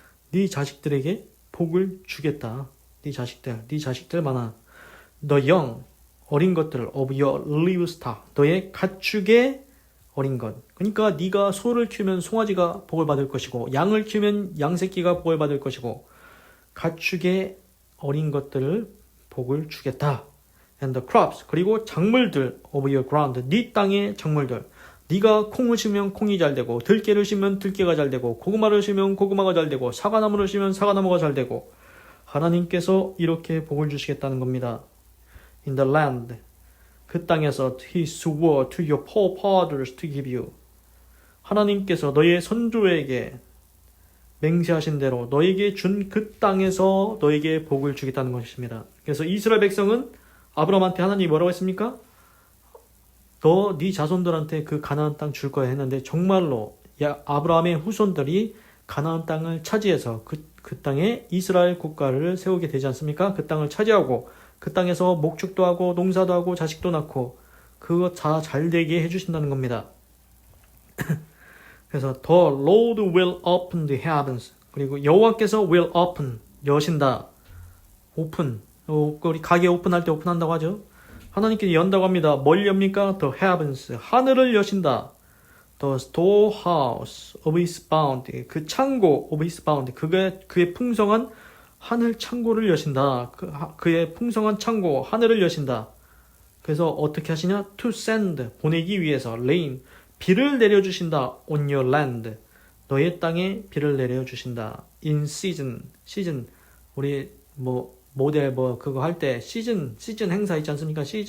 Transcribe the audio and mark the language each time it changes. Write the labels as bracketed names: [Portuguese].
[Korean] 네 자식들에게 복을 주겠다. 네 자식들 많아. [English] The young, [Korean] 어린 것들 [English] of your livestock. [Korean] 너의 가축의 어린 것. 그러니까 네가 소를 키우면 송아지가 복을 받을 것이고 양을 키우면 양새끼가 복을 받을 것이고 가축의 어린 것들을 복을 주겠다. [English] And the crops. [Korean] 그리고 작물들 [English] of your ground. [Korean] 네 땅의 작물들. 네가 콩을 심으면 콩이 잘 되고 들깨를 심으면 들깨가 잘 되고 고구마를 심으면 고구마가 잘 되고 사과나무를 심으면 사과나무가 잘 되고 하나님께서 이렇게 복을 주시겠다는 겁니다. [English] In the land. [Korean] 그 땅에서 [English] He swore to your forefathers to give you. [Korean] 하나님께서 너의 선조에게 맹세하신 대로 너에게 준 그 땅에서 너에게 복을 주겠다는 것입니다. 그래서 이스라엘 백성은 아브라함한테 하나님이 뭐라고 했습니까? 너 네 자손들한테 그 가나안 땅 줄 거야 했는데 정말로 아브라함의 후손들이 가나안 땅을 차지해서 그 땅에 이스라엘 국가를 세우게 되지 않습니까? 그 땅을 차지하고 그 땅에서 목축도 하고 농사도 하고 자식도 낳고 그거 다 잘되게 해주신다는 겁니다. 그래서 [English] The Lord will open the heavens. [Korean] 그리고 여호와께서 [English] will open, [Korean] 여신다. 오픈, 우리 가게 오픈할 때 오픈한다고 하죠. 하나님께서 연다고 합니다. 뭘 엽니까? [English] The heavens, [Korean] 하늘을 여신다. [English] The storehouse of his bounty, [Korean] 그 창고 [English] of his bounty, [Korean] 그의 풍성한 하늘 창고를 여신다. 그의 풍성한 창고, 하늘을 여신다. 그래서 어떻게 하시냐? [English] To send, [Korean] 보내기 위해서, rain, 비를 내려주신다. [English] On your land, [Korean] 너의 땅에 비를 내려주신다. [English] In season, [Korean] season, 우리 모델 그거 할 때 시즌 행사 있지 않습니까?